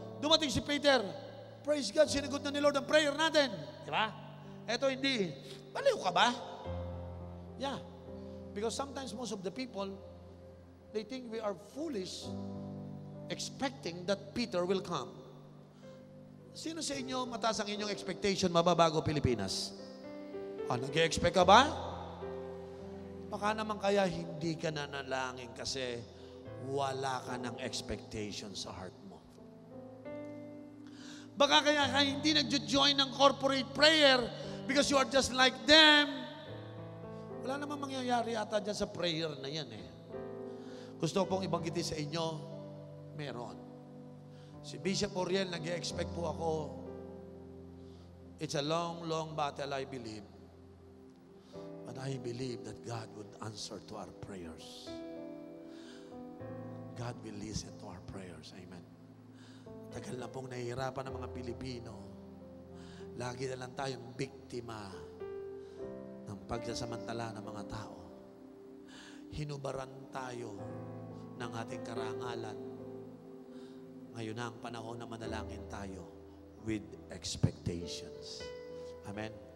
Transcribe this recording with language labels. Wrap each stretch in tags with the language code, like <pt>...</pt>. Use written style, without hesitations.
<tl>Dumating si Peter, praise God, sinagot na ni Lord ang prayer natin. Di ba? Eto hindi. Baliw ka ba? Yeah.</tl> <en>Because sometimes most of the people, they think we are foolish expecting that Peter will come.</en> <tl>Sino sa inyo mataas ang inyong expectation mababago Pilipinas? Nag-expect ka ba? Baka naman kaya hindi ka nanalangin kasi wala ka ng expectation sa heart mo. Baka kaya ka hindi nag-join ng</tl> <en>corporate prayer because you are just like them.</en> <tl>Wala namang mangyayari ata dyan sa prayer na yan eh. Gusto ko pong ibanggitin sa inyo, meron. Si Bishop Oriel, nag-expect po ako.</tl> <en>It's a long, long battle, I believe. But I believe that God would answer to our prayers. God will listen to our prayers. Amen.</en> <tl>Tagal na pong nahihirapan ng mga Pilipino. Lagi na lang tayong biktima ng pagsasamantala ng mga tao. Hinubaran tayo ng ating karangalan. Ngayon na ang panahon na manalangin tayo</tl> <en>with expectations.</en> <tl>Amen?</tl>